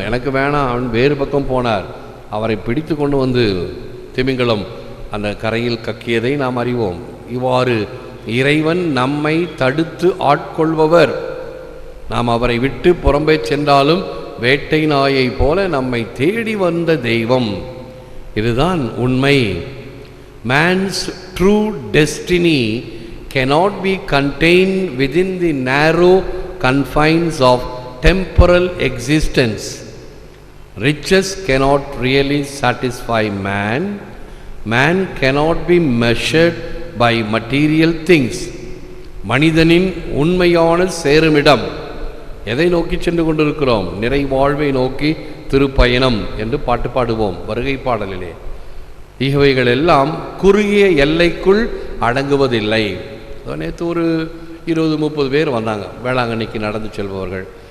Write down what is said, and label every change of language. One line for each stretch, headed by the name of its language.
Tamil: எனக்கு வேணாம், அவன் வேறு பக்கம் போனார். அவரை பிடித்து கொண்டு வந்து திமிங்கலம் அந்த கரையில் கக்கியதை நாம் அறிவோம். இவ்வாறு இறைவன் நம்மை தடுத்து ஆட்கொள்பவர். நாம் அவரை விட்டு புறம்பே சென்றாலும் வேட்டை நாயை போல நம்மை தேடி வந்த தெய்வம். இதுதான் உண்மை.
English: Man's true destiny cannot be contained within the narrow confines of temporal existence. Riches cannot really satisfy man. Man cannot be measured by material things.
Tamil: மனிதனின் உண்மையான சேருமிடம் எதை நோக்கி சென்று கொண்டிருக்கிறோம்? நிறைவாழ்வை நோக்கி திருப்பயணம் என்று பாட்டு பாடுவோம் வருகை பாடலிலே. இவைகள் எல்லாம் குறுகிய எல்லைக்குள் அடங்குவதில்லை. நேற்று ஒரு 20-30 பேர் வந்தாங்க, வேளாங்கண்ணிக்கு நடந்து செல்பவர்கள்.